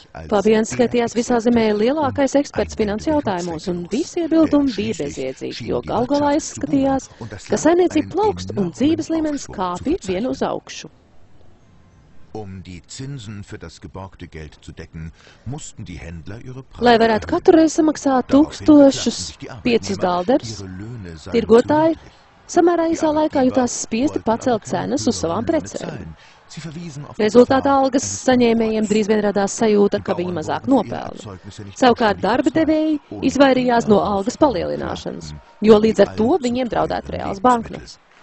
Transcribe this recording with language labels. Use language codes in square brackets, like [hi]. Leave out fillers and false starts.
[lv] Fabians skatījās visā zemē lielākais eksperts finansu jautājumos, un visi iebildumi bija bezjēdzīgi, jo galgalā izskatījās, ka saimniecība plaukst un dzīves līmenis kāpj vienu uz augšu. [de] Die Zinsen für das geborgte Geld zu decken, mussten die Händler ihre [lv] Lai varētu katru reizi samaksāt 1005 dalderus, tirgotāji samērā īsā laikā jutās spiesti pacelt cenas uz savām precēm. Rezultātā algas saņēmējiem drīz vien radās sajūta, ka viņi mazāk nopelna. Savukārt darba devēji izvairījās no algas palielināšanas, jo līdz ar to viņiem draudētu reāls bankrots.